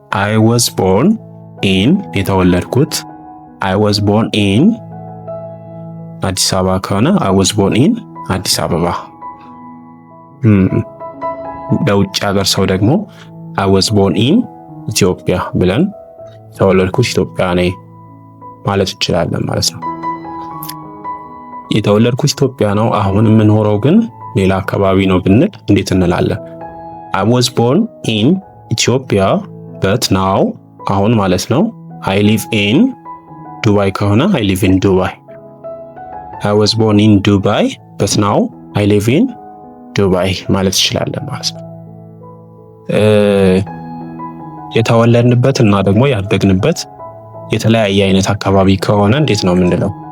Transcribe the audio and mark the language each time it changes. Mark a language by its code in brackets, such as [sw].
[en] I was born in [am] የተወለድኩት I was born in አዲስ አበባ ከሆነ I was born in አዲስ አበባ። ለውጭ ሀገር ሰው ደግሞ I was born in ኢትዮጵያ ብለን የተወለድኩት ኢትዮጵያ ነኝ ማለት እንችላለን ማለት ነው። የተወለድኩት ኢትዮጵያ ነው፣ አሁን የምኖረው ግን ሌላ አካባቢ ነው ብንል እንዴት እንላለን? [en] I was born in ኢትዮጵያ but now [am] አሁን ማለት ነው [en] አይ ሊቭ ኢን ዱባይ [am] ከሆነ አይ ሊቭ ኢን ዱባይ። [en] አይ ዋዝ ቦርን ኢን ዱባይ [am] በት ናው አይ ሊቭ ኢን ዱባይ ማለት እንችላለን ማለት ነው። የተወለድንበት እና ደግሞ ያደግንበት የተለያየ አይነት አካባቢ ከሆነ እንዴት ነው የምንለው?